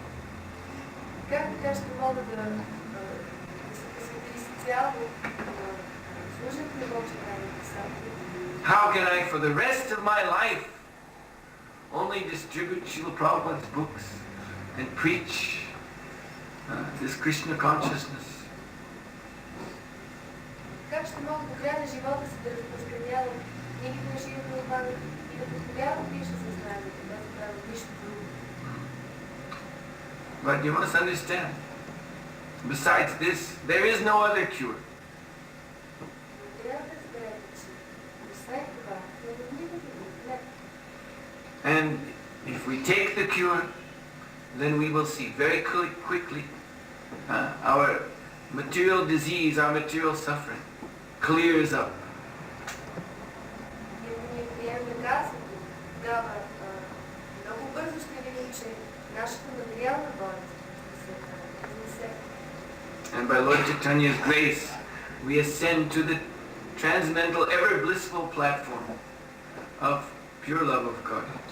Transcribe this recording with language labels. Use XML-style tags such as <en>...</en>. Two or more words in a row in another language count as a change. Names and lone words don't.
<en>How can I, for the rest of my life, only distribute Srila Prabhupada's books and preach this Krishna consciousness?</en> <bg>Как ще мога до края на живота си да разпространявам книгите на Шрила Прабхупада и да позволявам Кришна съзнанието, без да правя нищо друго?</bg> <en>But you must understand, besides this, there is no other cure.</en> <bg>Трябва да разберете, че освен това, няма никакъв друг лек.</bg> <en>And if we take the cure, then we will see very quickly our material disease, our material suffering clears up. And by Lord Caitanya's grace, we ascend to the transcendental, ever blissful platform of pure love of God.</en>